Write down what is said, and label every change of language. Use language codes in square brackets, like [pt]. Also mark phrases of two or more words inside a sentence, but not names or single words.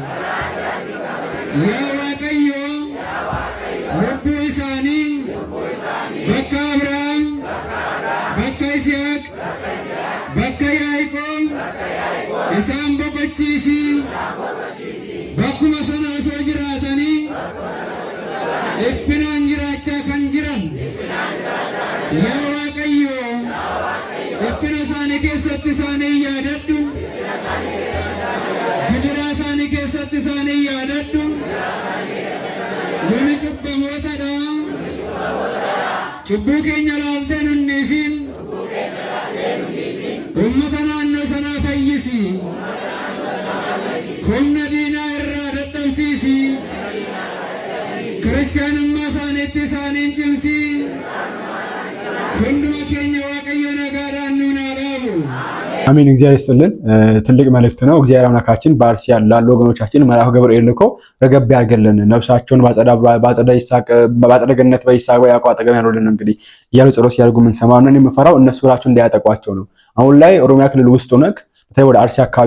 [om] Yaa Waaqayyo lubbuu isaanii bakka Abrahaam bakka Yisihaaq bakka Yaaqoob isaan boqochiisi bakkuma sana osoo jiratanii dhiphina jiraachaa kan jiran keessatti isaanii yaadadhu. Gidiraa isaanii keessatti isaanii yaadadhu. Nuni cubbamootadha. Cubbuu keenya laaltee nunniisin. Uummata naannoo sanaa fayyisi. Humna diinaa irraa dadhabsiisi. Kiristaanummaa isaaniitti isaaniin cimsi. Hunduma keenya waaqayyo nagaadhaan nuun haa dhaabu። [am] አሜን። እግዚአብሔር ይስጥልን። ትልቅ መልእክት ነው። እግዚአብሔር አምላካችን በአርሲ ያሉ ወገኖቻችን መልአኩ ገብርኤል ልኮ ረገብ ያርገልን፣ ነፍሳቸውን ባጸደ ገነት በይስሐቅ በያዕቆብ አጠገብ ያኖርልን። እንግዲህ እያሉ ጸሎት ያደርጉ የምንሰማው ነው። የምፈራው እነሱ ብላቸው እንዳያጠቋቸው ነው። አሁን ላይ ኦሮሚያ ክልል ውስጥ ሆነክ በተለይ ወደ አርሲ አካባቢ